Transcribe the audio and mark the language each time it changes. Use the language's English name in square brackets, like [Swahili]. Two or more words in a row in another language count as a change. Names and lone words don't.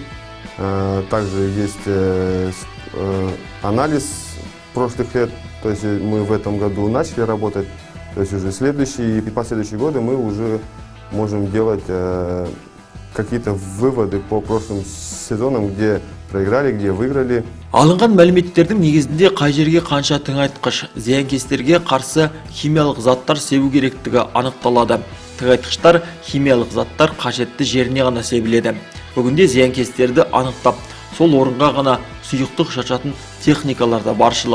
[Russian] Также есть анализ прошлых лет, то есть мы в этом году начали работать, то есть уже следующие и последующие годы мы уже можем делать какие-то выводы по прошлым сезонам, где проиграли, где выиграли. [Kazakh] Алынған мәліметтердің негізінде қай жерге қанша тыңайтқыш, зиянкестерге қарсы химиялық заттар себу керектігі анықталады. Тыңайтқыштар, химиялық заттар қажетті жеріне ғана себіледі. Бүгінде зиянкестерді анықтап, сол орынға ғана сұйықтық шашатын техникаларда баршылық.